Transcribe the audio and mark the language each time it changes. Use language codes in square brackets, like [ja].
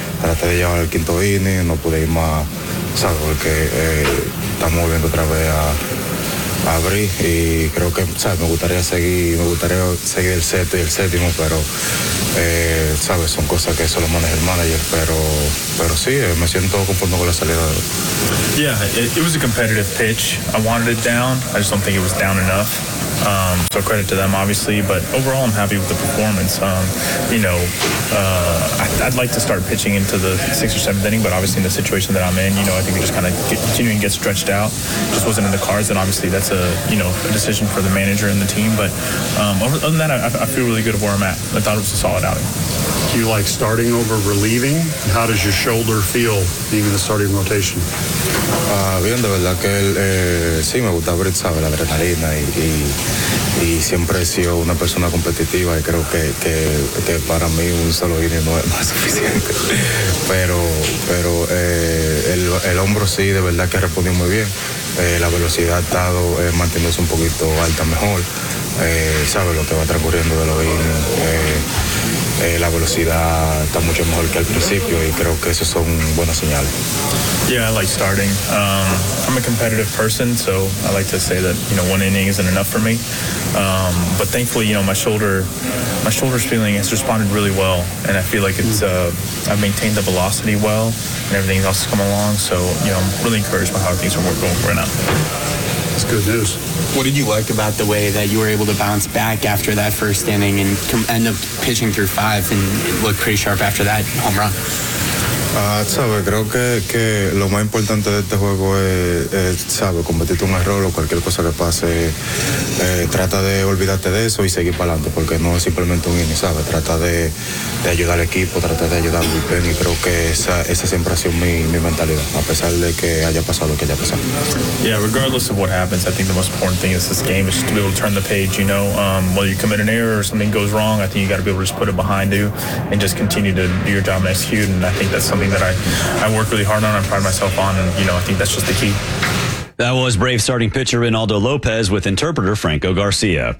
[es] Traté de llevar el quinto inning, no pude ir más, ¿sabes? Porque estamos volviendo otra vez a abrir y creo que, ¿sabes? Me gustaría seguir el sexto y el séptimo, pero, ¿sabes? Son cosas que solo maneja el manager, pero sí, me siento conforme con la salida. [en] Yeah, it was a competitive pitch. I wanted it down. I just don't think it was down enough. So credit to them, obviously. But overall, I'm happy with the performance. I'd like to start pitching into the sixth or seventh inning, but obviously in the situation that I'm in, you know, I think it just kind of continuing to get stretched out. Just wasn't in the cards, and obviously that's a decision for the manager and the team. But other than that, I feel really good of where I'm at. I thought it was a solid outing. Do you like starting over relieving? How does your shoulder feel being in the starting rotation? [es] Bien, de verdad que él, sí, me gusta ver, sabe, la adrenalina y siempre he sido una persona competitiva y creo que para mí un solo inning no es más suficiente. Pero el hombro sí, de verdad que ha respondido muy bien. La velocidad ha estado manteniéndose un poquito alta mejor. Sabe lo que va transcurriendo de los innings. La velocidad está mucho mejor que al principio y creo que eso son buenas señales. [en] Yeah, I like starting. I'm a competitive person, so I like to say that, you know, one inning isn't enough for me. But thankfully, you know, my shoulder's feeling has responded really well, and I feel like it's I've maintained the velocity well, and everything else has come along. So, you know, I'm really encouraged by how things are going right now. That's good news. What did you like about the way that you were able to bounce back after that first inning and end up pitching through five and look pretty sharp after that home run? [es] Sabe, creo que lo más importante de este juego es cometiste un error o cualquier cosa que pase, trata de olvidarte de eso y seguir para adelante, porque no es simplemente un inning, ¿sabes? Trata de ayudar al equipo, trata de ayudar al bullpen, y creo que esa siempre ha sido mi mentalidad, a pesar de que haya pasado lo que haya pasado. [en] Yeah, regardless of what happens, I think the most important thing is this game is just to be able to turn the page, you know. Whether you commit an error or something goes wrong, I think you got to be able to just put it behind you and just continue to do your job and execute, and I think that's something that I work really hard on, I pride myself on, and, you know, I think that's just the key. That was Braves starting pitcher Rinaldo Lopez with interpreter Franco Garcia.